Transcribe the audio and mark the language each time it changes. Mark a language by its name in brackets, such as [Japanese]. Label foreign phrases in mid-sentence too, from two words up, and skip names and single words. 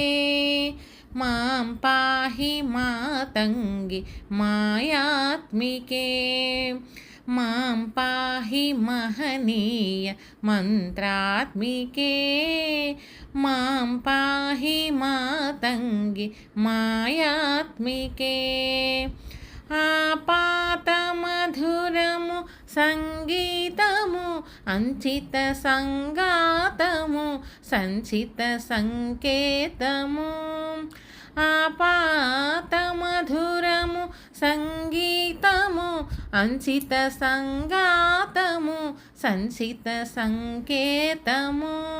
[Sanskrit] मां पाहि मातङ्गि मायात्मिके मां पाहि महनीय मन्त्रात्मिके मां पाहि मातङ्गि मायात्मिके। [Telugu] आपातमधुरमु సంగీతము అంచిత సంగాతము సంచిత సంకేతము। ఆపాతమధురము సంగీతము అంచిత సంగాతము సంచిత సంకేతము।